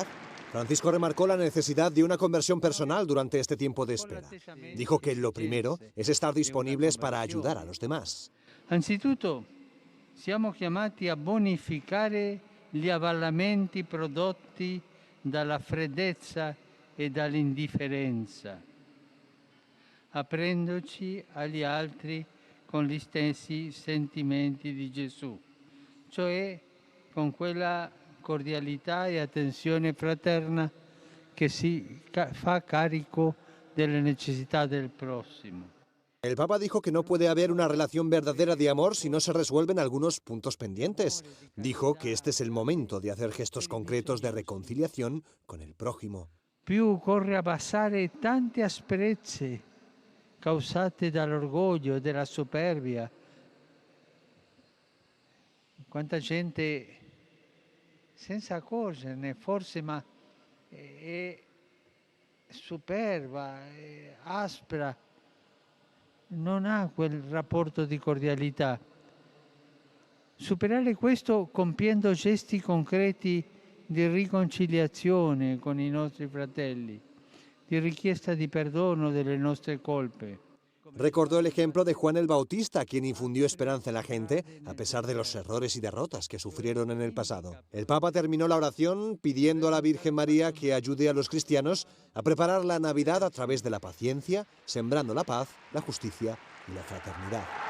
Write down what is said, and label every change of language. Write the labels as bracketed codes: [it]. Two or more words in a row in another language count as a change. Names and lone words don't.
[es] Francisco remarcó la necesidad de una conversión personal durante este tiempo de espera. Dijo que lo primero es estar disponibles para ayudar a los demás. [it] Anzitutto, siamo chiamati a bonificare gli avvallamenti prodotti dalla freddezza e dall'indifferenza, aprendoci agli altri con gli stessi sentimenti di Gesù, cioè con quella cordialità e attenzione fraterna che si fa carico delle necessità del prossimo. [es] El Papa dijo que no puede haber una relación verdadera de amor si no se resuelven algunos puntos pendientes. Dijo que este es el momento de hacer gestos concretos de reconciliación con el prójimo. [it] Più occorre abbassare tante asperezze causate dall'orgoglio e dalla superbia. Quanta gente, senza accorgerne forse, ma è superba, è aspra, non ha quel rapporto di cordialità. Superare questo compiendo gesti concreti di riconciliazione con i nostri fratelli, di richiesta di perdono delle nostre colpe. [es] Recordó el ejemplo de Juan el Bautista, quien infundió esperanza en la gente a pesar de los errores y derrotas que sufrieron en el pasado. El Papa terminó la oración pidiendo a la Virgen María que ayude a los cristianos a preparar la Navidad a través de la paciencia, sembrando la paz, la justicia y la fraternidad.